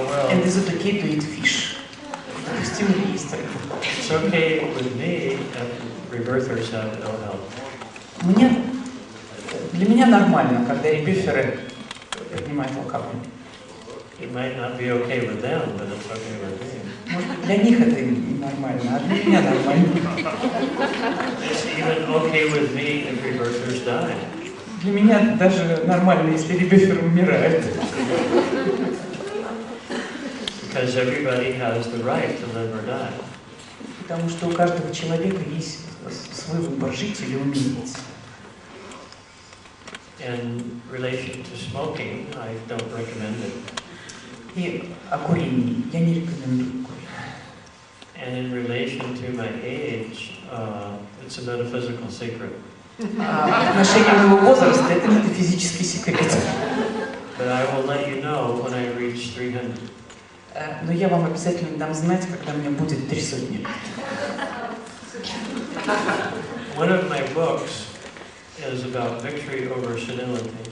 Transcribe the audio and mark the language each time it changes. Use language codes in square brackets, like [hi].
[en] And is it okay to eat fish? [ru] Допустимо ли есть рыбу? [en] It's okay with me if rebirthers have ill health. [ru] Для меня нормально, когда ребёферы принимают алкоголь. [en] It might not be okay with them, but it's okay with me. [ru] Может быть, для них это нормально, а для меня нормально. [en] It's even okay with me if rebirthers die. [ru] Для меня даже нормально, если ребёфер умирает. [en] Because everybody has the right to live or die. [ru] Потому что у каждого человека есть свой выбор, жить или умереть. [en] In relation to smoking, I don't recommend it. [ru] И о курении я не рекомендую курить. [en] And in relation to my age, it's a metaphysical secret. [ru] В отношении моего возраста это метафизический секрет. [en] But I will let you know when I reach 300. [ru] Но я вам обязательно дам знать, когда мне будет 300. [en] One of my books is about victory over senility.